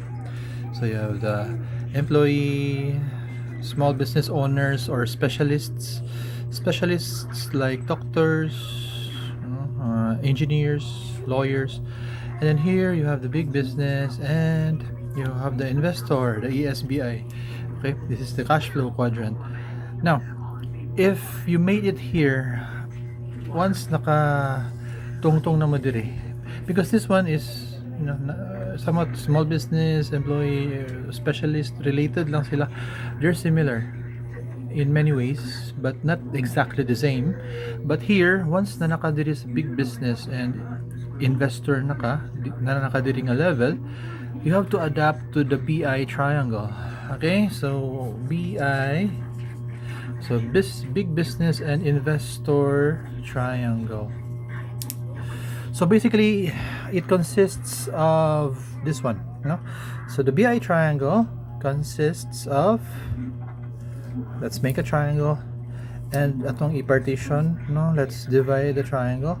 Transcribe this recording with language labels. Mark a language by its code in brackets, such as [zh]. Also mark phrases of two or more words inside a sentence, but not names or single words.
[en] So you have the employee, small business owners or specialists like doctors, engineers, lawyers, and then here you have the big business and you have the investor, the ESBI. Okay, this is the cash flow quadrant. Now, if you made it here, once [ceb] naka tungtong na mo diri, [en] because this one is somewhat small business, employee, specialist related [ceb] lang sila. [en] They're similar in many ways, but not exactly the same. But here, once [ceb] na nakadiri sa [en] big business and investor [ceb] na nakadiri nga [en] level, you have to adapt to the BI triangle. Okay, so BI, so big business and investor triangle. So basically, it consists of this one, So the BI triangle consists of, let's make a triangle, and [ceb] atong i-partition, [en] let's divide the triangle.